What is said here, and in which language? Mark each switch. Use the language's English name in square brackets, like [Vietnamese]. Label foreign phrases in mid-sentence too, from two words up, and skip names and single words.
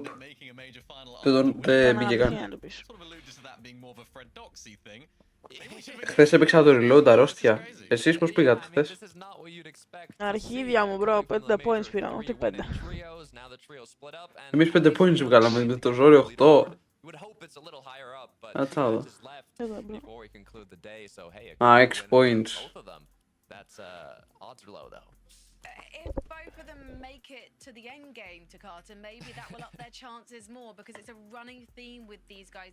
[Greek] Δεν πήγε καν. Χθες έπαιξα το reload αρρώστια. Εσείς πώς πήγατε χθες? Αρχίδια μου μπρο, 5 points πήραμε, ούτε 5. Εμείς 5 points βγάλαμε με το ζόρι 8. [English] would hope it's a little higher up, but That's 2 all. matches left [Greek] Εδώ, bro. [English] before we conclude the day. So hey, a Ah, quick 6 win for points. both of them. That's odds are low though. If both of them make it to the end game, Takata, maybe that will up their chances more because it's a running theme with these guys.